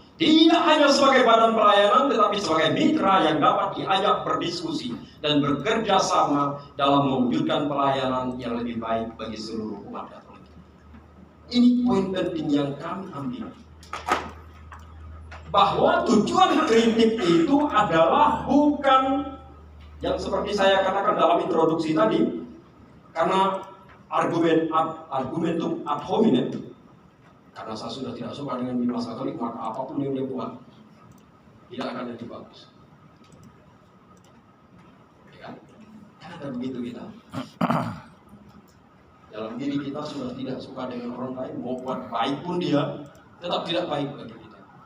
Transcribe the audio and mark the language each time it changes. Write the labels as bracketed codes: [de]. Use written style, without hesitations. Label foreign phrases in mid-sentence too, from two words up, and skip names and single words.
[id] Tidak hanya sebagai badan pelayanan, tetapi sebagai mitra yang dapat diajak berdiskusi dan bekerja sama dalam mewujudkan pelayanan yang lebih baik bagi seluruh umat Katolik. Ini poin penting yang kami ambil. Bahwa tujuan kritik itu adalah bukan yang seperti saya katakan dalam introduksi tadi, karena [la] argumentum ad hominem, [id] karena saya sudah tidak suka dengan Bimas Katolik, maka apapun yang dia buat tidak akan jadi bagus. Ya kan? Kan ada begitu kita. Dalam diri kita sudah tidak suka dengan orang lain, mau buat baik pun dia tetap tidak baik bagi kita.